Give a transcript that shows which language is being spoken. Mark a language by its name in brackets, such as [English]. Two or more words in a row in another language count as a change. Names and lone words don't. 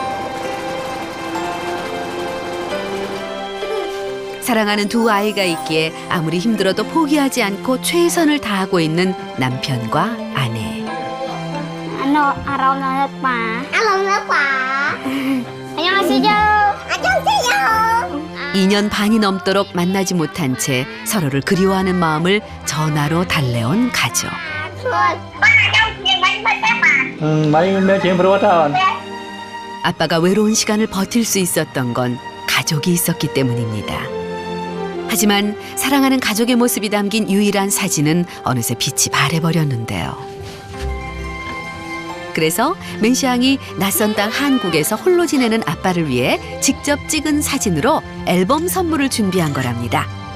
[Korean] 사랑하는 두 아이가 있기에 아무리 힘들어도 포기하지 않고 최선을 다하고 있는 남편과 아내. 안녕하세요. 2년 반이 넘도록 만나지 못한 채 서로를 그리워하는 마음을 전화로 달래온 가족. [Vietnamese] mấy mấy chuyện [Korean] 부러웠다. 아빠가 외로운 시간을 버틸 수 있었던 건 가족이 있었기 때문입니다. 하지만 사랑하는 가족의 모습이 담긴 유일한 사진은 어느새 빛이 바래버렸는데요. 그래서 맨시앙이 낯선 땅 한국에서 홀로 지내는 아빠를 위해 직접 찍은 사진으로 앨범 선물을 준비한 거랍니다.